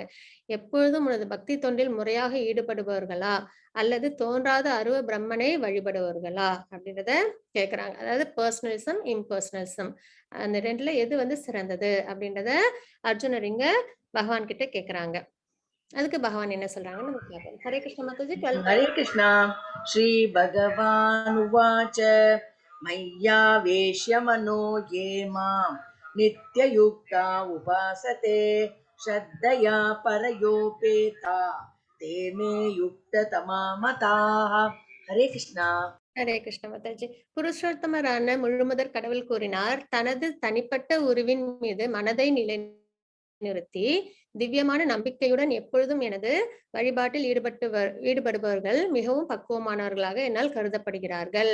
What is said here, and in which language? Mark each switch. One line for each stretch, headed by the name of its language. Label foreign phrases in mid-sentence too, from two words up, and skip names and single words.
Tamil: எப்பொழுதும் உனது பக்தி தொண்டில் முறையாக ஈடுபடுபவர்களா, அல்லது தோன்றாத அருவ பிரம்மனை வழிபடுபவர்களா அப்படின்றத கேக்குறாங்க. அதாவது
English: personalism, impersonalism,
Tamil: அந்த ரெண்டுல எது வந்து சிறந்தது அப்படின்றத அர்ஜுனர் இங்க பகவான் கிட்ட கேக்குறாங்க. அதுக்கு பகவான் என்ன சொல்றாங்கன்னு நம்ம பார்ப்போம். ஹரே கிருஷ்ண மாதாஜி. 12.
Sanskrit: हरे कृष्णा। श्री भगवान् उवाच मय्यावेश्य मनो ये मां नित्ययुक्ता उपासते श्रद्धया परयोपेता ते मे युक्ततमा मताः। हरे कृष्णा।
Tamil: ஹரே கிருஷ்ண மாதாஜி. புருஷோத்தமரான முழுமுதற் கடவுள் கூறினார், தனது தனிப்பட்ட உருவின் மீது மனதை நிறுத்தி திவ்யமான நம்பிக்கையுடன் எப்பொழுதும் எனது வழிபாட்டில் ஈடுபடுபவர்கள் மிகவும் பக்குவமானவர்களாக என்னால் கருதப்படுகிறார்கள்.